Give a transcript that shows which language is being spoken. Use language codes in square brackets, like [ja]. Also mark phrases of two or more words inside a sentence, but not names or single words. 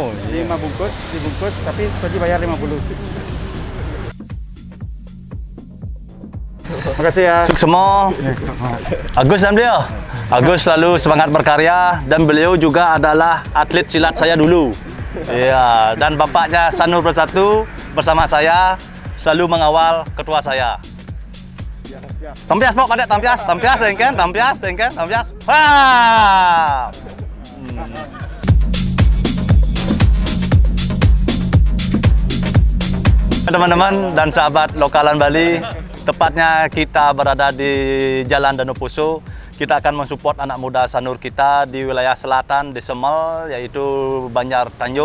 [id] dibungkus, tapi tadi bayar 50. Makasih ya. Sukses semua. Agus dan beliau. Agus selalu semangat berkarya dan beliau juga adalah atlet silat saya dulu. Iya, dan bapaknya Sanur Bersatu bersama saya selalu mengawal ketua saya. [ban] Tampias Pak, Padek, tampias, engken, tampias. [id] Wah! Teman-teman dan sahabat lokalan Bali, tepatnya kita berada di Jalan Danau Poso. Kita akan mensupport anak muda Sanur kita di wilayah selatan, di Semel, yaitu Banjar Tanjung.